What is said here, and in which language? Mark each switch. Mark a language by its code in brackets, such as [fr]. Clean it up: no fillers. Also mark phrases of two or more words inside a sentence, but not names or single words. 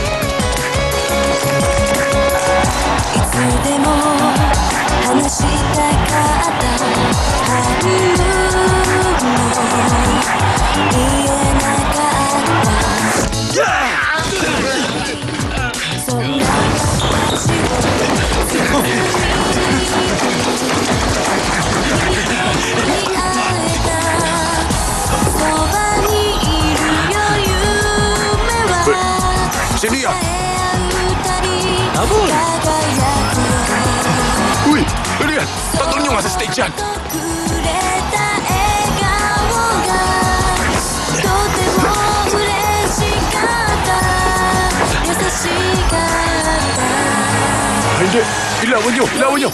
[ja] いつでも話したかった春も言えなかったそんな私を包み会えたそばにいるよ夢は [tl] Sino yan? [ja] 輝く [tl] Uy! Ano yan? Tagal nyo nga sa stage yan! [ja] くれた笑顔がとても嬉しかった優しかった [tl] Hindi! Ilawan nyo! Ilawan nyo!